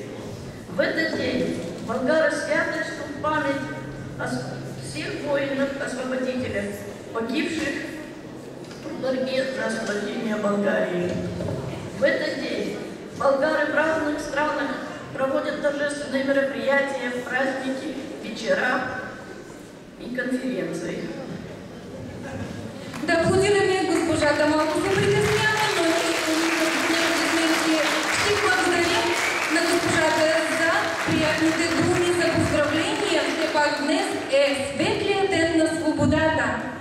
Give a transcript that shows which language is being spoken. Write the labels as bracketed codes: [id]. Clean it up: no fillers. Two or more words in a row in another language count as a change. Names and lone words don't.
[ru] В этот день болгары свято чтут память о всех воинах-освободителях, погибших в борьбе за освобождение Болгарии. В этот день болгары в разных странах проводят торжественные мероприятия, праздники, вечера и конференции. [bg] Да, аплодираме госпожата малко се притеснява, но ще благодарим на госпожата за приятните думи за поздравления. Все пак днес е светлия ден на свободата.